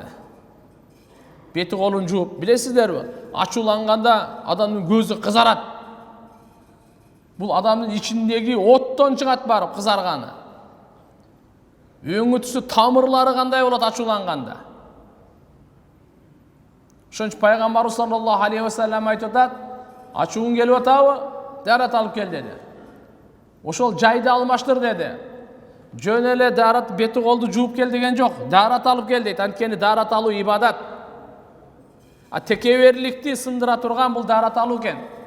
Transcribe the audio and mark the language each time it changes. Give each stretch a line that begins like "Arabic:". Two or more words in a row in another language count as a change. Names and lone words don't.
Kyrgyz: Бети колун жууп, билесиздерби? Ачууланганда адамдын көзү кызарат. Бул адамдын ичиндеги оттон чыгат барып кызарганы. Өңү түсү, тамырлары кандай болот ачууланганда. Ошон үчүн пайгамбарыбыз
Arabic: صلى الله عليه وسلم
Kyrgyz: айтып атат: ачууң келип атабы? Дарат алып кел деди. Ошол жайды алмаштыр деди. Жөн эле дарат бети колду жууп кел деген жок. Дарат алып кел дейт. Анткени дарат алуу ибадат. А текеберликти сындыра турган бул дарат алуу экен.